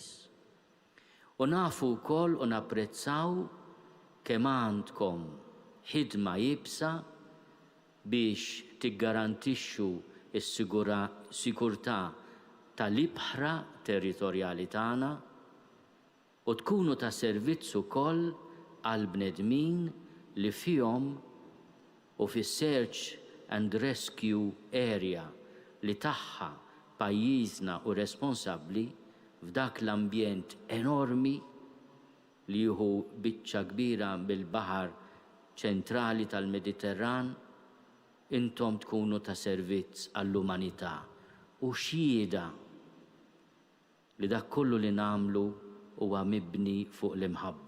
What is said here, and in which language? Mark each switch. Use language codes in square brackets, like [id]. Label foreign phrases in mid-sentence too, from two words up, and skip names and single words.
[mt] U nafu wkoll u napprezzaw kemm għandkom ħidma jibsa biex tiggarantixxu s-sigurtà tal-ibħra territorjali tagħna u tkunu ta' servizz ukoll għal bnedmin li fihom u fis-search [en] and rescue area [mt] li taħħa pajjiżna u responsabbli f'dak l-ambjent enormi li jieħu biċċa kbira bil-baħar ċentrali tal-Mediterran, intom tkunu ta' servizz għall-umanità u xhieda li dak kollu li nagħmlu huwa mibni fuq l-imħabba.